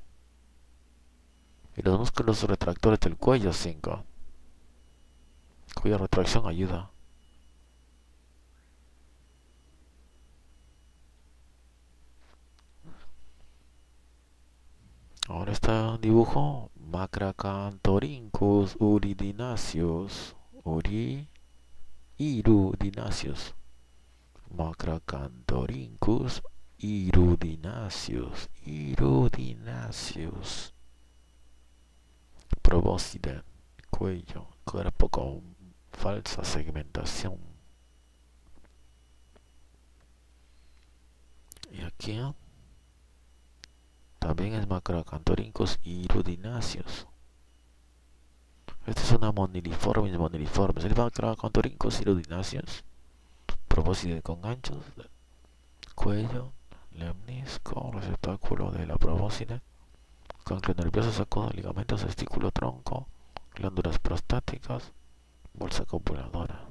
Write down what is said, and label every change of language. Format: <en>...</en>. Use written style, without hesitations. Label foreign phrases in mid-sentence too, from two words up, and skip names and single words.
<es>Y los músculos retractores del cuello 5. Cuya retracción ayuda. Ahora está un dibujo. Macracanthorhynchus uridinaceus. Irudinaceus. Macracanthorhynchus irudinaceus. Probóscide, cuello, cuerpo con falsa segmentación. Y También es Macroacanthorhynchus hirudinaceus. Esta es una moniliformes. El Macroacanthorhynchus hirudinaceus, probóscide con ganchos, cuello, lemnisco, receptáculo de la probóscide, ganglio nervioso, saco, ligamentos, testículo, tronco, glándulas prostáticas, bolsa copuladora.</es>